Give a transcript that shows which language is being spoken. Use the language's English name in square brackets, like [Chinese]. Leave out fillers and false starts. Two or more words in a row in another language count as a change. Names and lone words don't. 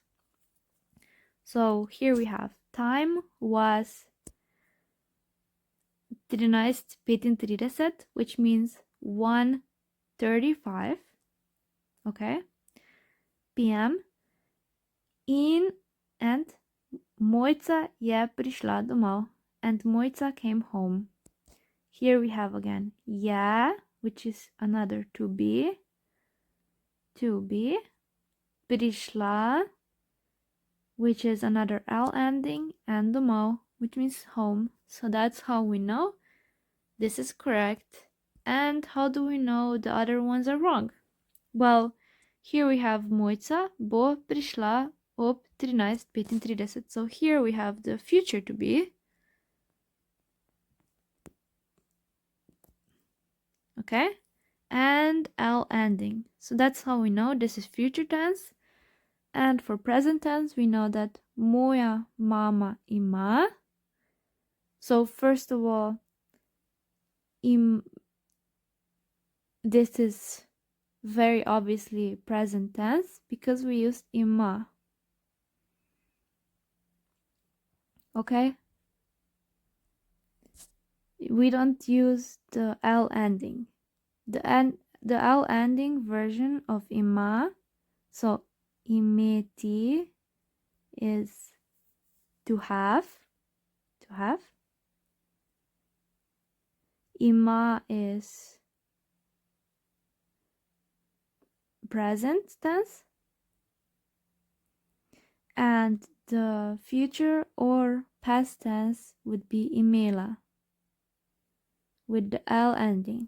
[English] So here we have time was 13:35, which means 1:35, okay, p.m. [Slovenian] And Mojca je prišla domov, [English] and Mojca came home. Here we have again je, which is another to be, prišla, which is another L ending, and domo, which means home. So that's how we know this is correct. And how do we know the other ones are wrong? Well, here we have [Slovenian] Mojca bo prišla ob 13:35. [English] So here we have the future to be. Okay? And L ending. So that's how we know this is future tense. And for present tense, we know that [Slovenian] moja mama ima. [English] So first of all, this is very obviously present tense because we used ima. Okay? We don't use the L ending. The L ending version of ima, so imeti is to have. Ima is present tense, and the future or past tense would be imela with the L ending.